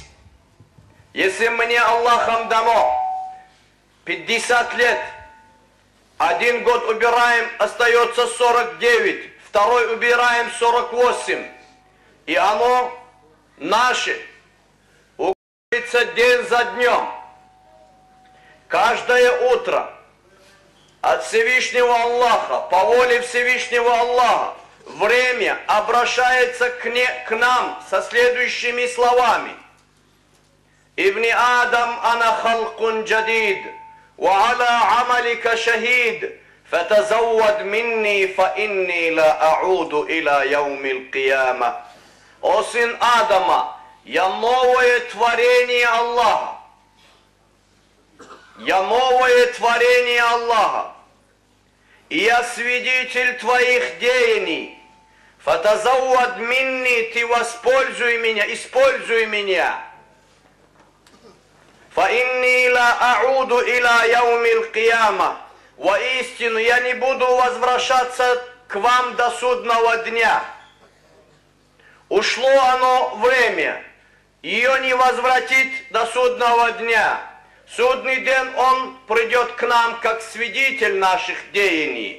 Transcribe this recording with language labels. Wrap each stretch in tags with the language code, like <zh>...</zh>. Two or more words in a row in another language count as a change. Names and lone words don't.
<ru>Если мне Аллахом дано 50 лет, один год убираем, остается 49, второй убираем 48, и оно наше, укорачивается день за днем. Каждое утро от Всевышнего Аллаха, по воле Всевышнего Аллаха, время обращается к нам со следующими словами.</ru> <ar>«ابن آدم أنا خلق جديد وعلى عملك شهيد فتزود مني فإني لا أعود إلى يوم القيامة».</ar> <ru>О сын Адама, я новое творение Аллаха. Я новое творение Аллаха, и я свидетель твоих деяний.</ru> <ar>فتزود مني,</ar> <ru>ты воспользуй меня, используй меня.</ru> <ar>فإني لا أعود إلى يوم القيامة.</ar> <ru>Воистину, я не буду возвращаться к вам до судного дня. Ушло оно время, ее не возвратить до судного дня. Судный день он придет к нам как свидетель наших деяний.</ru>